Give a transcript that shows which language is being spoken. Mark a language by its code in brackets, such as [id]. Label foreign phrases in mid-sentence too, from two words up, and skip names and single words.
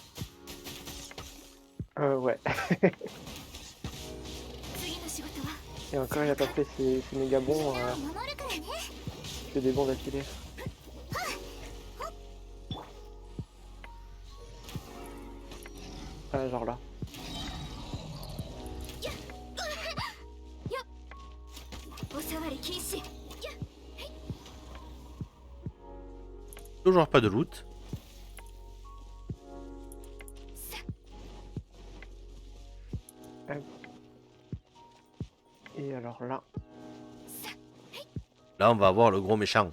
[fr] Ouais. [ja] 次の仕事は。 [fr] Et encore, il a pas fait ses méga bons, [ja] 守るからね。 [fr] il fait des bons d'affilée. Ah, genre là. [ja] お触り禁止。 [fr] Toujours pas de loot. Et alors là, Là, on va avoir le gros méchant.